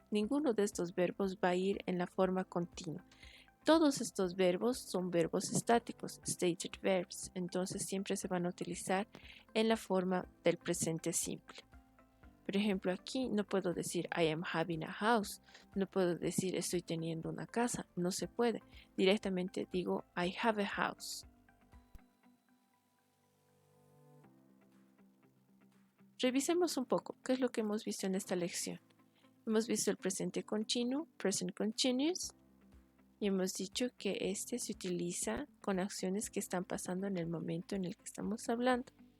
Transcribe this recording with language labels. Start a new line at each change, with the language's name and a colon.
Spanish: Ninguno de estos verbos va a ir en la forma continua. Todos estos verbos son verbos estáticos,
English: stated verbs,
Spanish: entonces siempre se van a utilizar en la forma del presente simple. Por ejemplo, aquí no puedo decir
English: I am having a house,
Spanish: no puedo decir estoy teniendo una casa, no se puede. Directamente digo
English: I have a house.
Spanish: Revisemos un poco qué es lo que hemos visto en esta lección. Hemos visto el presente continuo,
English: present continuous,
Spanish: y hemos dicho que este se utiliza con acciones que están pasando en el momento en el que estamos hablando.